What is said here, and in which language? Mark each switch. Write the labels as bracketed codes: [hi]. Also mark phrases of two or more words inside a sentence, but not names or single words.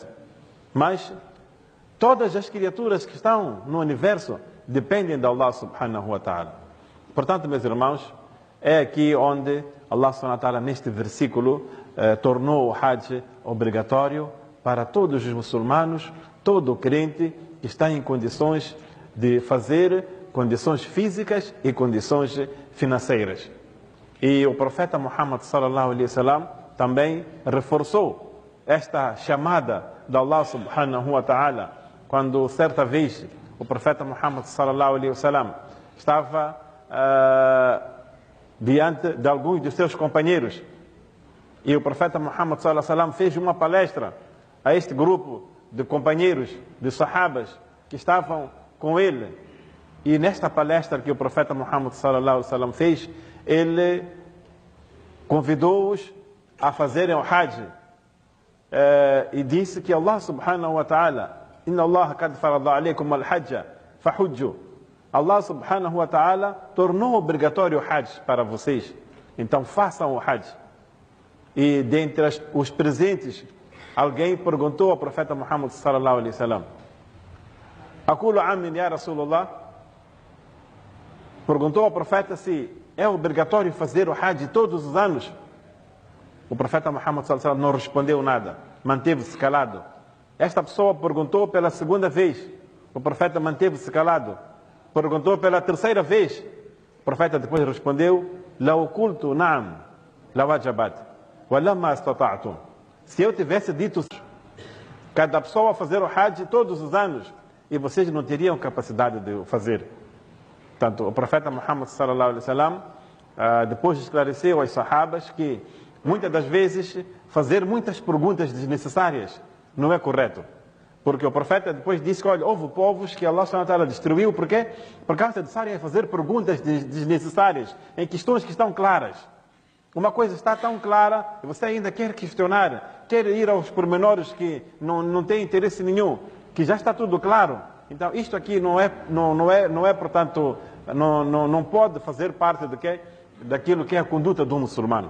[pt] Mas todas as criaturas que estão no universo dependem de Allah [ar] سبحانه وتعالى. [pt] Portanto, meus irmãos, é aqui onde [ar] الله سبحانه وتعالى, [pt] neste versículo, tornou o Hajj obrigatório para todos os muçulmanos, todo crente que está em condições de fazer, condições físicas e condições financeiras. E o profeta Muhammad [ar] صلى الله عليه وسلم [pt] também reforçou esta chamada de [ar] الله سبحانه وتعالى, [pt] quando certa vez o profeta Muhammad [ar] صلى الله عليه وسلم [pt] estava diante de alguns de seus companheiros, e o profeta Muhammad [ar] صلى الله عليه وسلم [pt] fez uma palestra a este grupo de companheiros, de sahabas que estavam com ele. E nesta palestra que o profeta Muhammad [ar] صلى الله عليه وسلم [pt] fez, ele convidou-os a fazerem o Hajj, e disse que [ar] الله سبحانه وتعالى إن الله قد فرض عليكم الحج فحجوا. الله سبحانه وتعالى [pt] tornou obrigatório o Hajj para vocês, então façam o Hajj. E dentre os presentes, alguém perguntou ao profeta Muhammad [ar] صلى الله عليه وسلم: أكل عام يا رسول الله? [pt] Perguntou ao profeta se é obrigatório fazer o Hajj todos os anos? O profeta Muhammad [ar] صلى الله عليه وسلم [pt] não respondeu nada, manteve-se calado. Esta pessoa perguntou pela segunda vez, o profeta manteve-se calado. Perguntou pela terceira vez, o profeta depois respondeu: [ar] "لو قلت نعم لوجبت ولما استطعتم." [pt] Se eu tivesse dito cada pessoa fazer o Hajj todos os anos, e vocês não teriam capacidade de o fazer. Portanto, o profeta Muhammad [ar] صلى الله عليه وسلم [pt] depois esclareceu aos sahabas que muitas das vezes fazer muitas perguntas desnecessárias não é correto. Porque o profeta depois disse que, olha, houve povos que [ar] الله سبحانه وتعالى [pt] destruiu, por quê? Por causa de estarem a fazer perguntas desnecessárias, em questões que estão claras. Uma coisa está tão clara, e você ainda quer questionar, quer ir aos pormenores que não tem interesse nenhum, que já está tudo claro. Então, isto aqui não é portanto, não pode fazer parte daquilo que é a conduta do muçulmano.